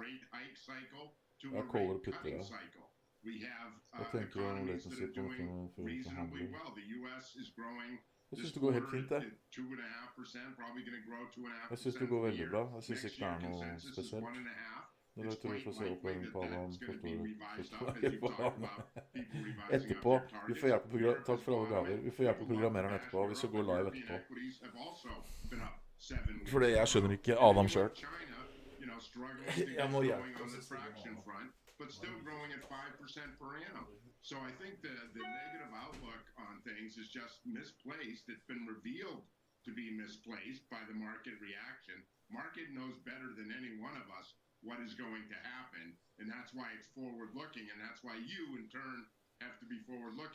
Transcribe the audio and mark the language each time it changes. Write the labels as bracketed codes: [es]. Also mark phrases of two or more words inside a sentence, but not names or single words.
[no] Jeg caller og putter her. Hva tenker du om det som sitter på noe for forhandling? Jeg synes det går helt fint, det. Jeg synes det går veldig bra. Jeg synes ikke det er noe spesielt. [en] it's quite likely that that's going to be revised up, as you talked about people revising [no] Etterpå, [en] up their [no] vi [en] targets. [no] får hjelp av [en] Europe [no] takk [en] has [no] for alle [en] gone [no] gaver. [en] up. [no] Vi får hjelp av [en] People love [no] programmereren [en] cash [no] etterpå. Vi skal gå [en] Europe, [no] live [en] and European [no] etterpå. [en] equities have also been up 7 weeks [no] Fordi [en] in a [no] jeg skjønner [en] row. [no] ikke [en] And [no] Adam [en] you [no] sjøl. [en] have China, struggling to get going on the traction front, but still growing at 5% per annum. So I think the negative outlook on things is just misplaced. It's been revealed to be misplaced by the market reaction. Market knows better than any one of us what is going to happen, and that's why it's forward-looking, and that's why you, in turn, have to be forward-looking.